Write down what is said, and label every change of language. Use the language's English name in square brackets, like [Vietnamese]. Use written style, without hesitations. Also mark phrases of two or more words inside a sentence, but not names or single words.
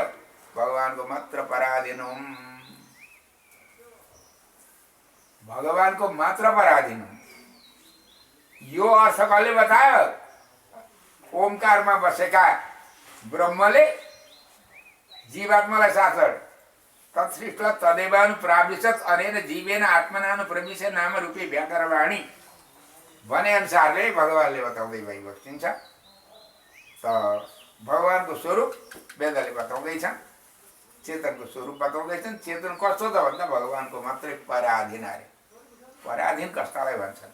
[Nepali] भगवानको मात्र पराधीन हुँ, भगवानको मात्र पराधीन हुँ। यो अर्थ कसले बतायो? ओमकारमा बसेका ब्रह्मले जीवात्मालाई साथर [Sanskrit] तत्सृष्ट तदैवानुप्राविशत् अनेन जीवेन आत्मनानुप्रविश्य नाम रूपी व्याकरवाणी [Nepali] भने अनुसारले भगवानले बताउँदै भइबस्छिन्छ। त भगवानको स्वरूप वेदले बताउँदैछन्, चेतनको स्वरूप बताउँदैछन्। चेतन कस्तो त भन्दा भगवानको मात्रै पराधीन अरे। पराधीन कस्तालाई भन्छन्?